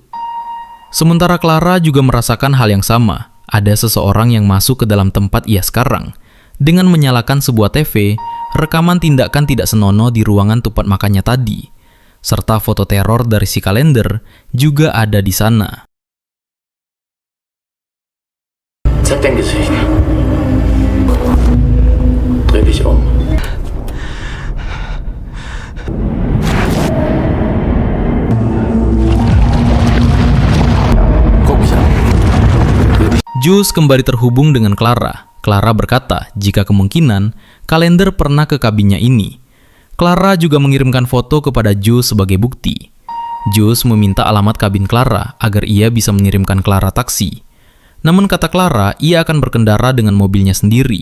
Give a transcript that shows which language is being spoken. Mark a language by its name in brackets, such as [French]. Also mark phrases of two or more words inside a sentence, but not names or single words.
[Indonesian] Sementara Clara juga merasakan hal yang sama. Ada seseorang yang masuk ke dalam tempat ia sekarang. Dengan menyalakan sebuah TV, rekaman tindakan tidak senonoh di ruangan tempat makannya tadi. Serta foto teror dari si kalender juga ada di sana. [German] Zeig dein Gesicht. Dreh dich um. [Indonesian] Jules kembali terhubung dengan Clara. Clara berkata jika kemungkinan kalender pernah ke kabinnya ini. Clara juga mengirimkan foto kepada Jules sebagai bukti. Jules meminta alamat kabin Clara agar ia bisa mengirimkan Clara taksi. Namun kata Clara, ia akan berkendara dengan mobilnya sendiri.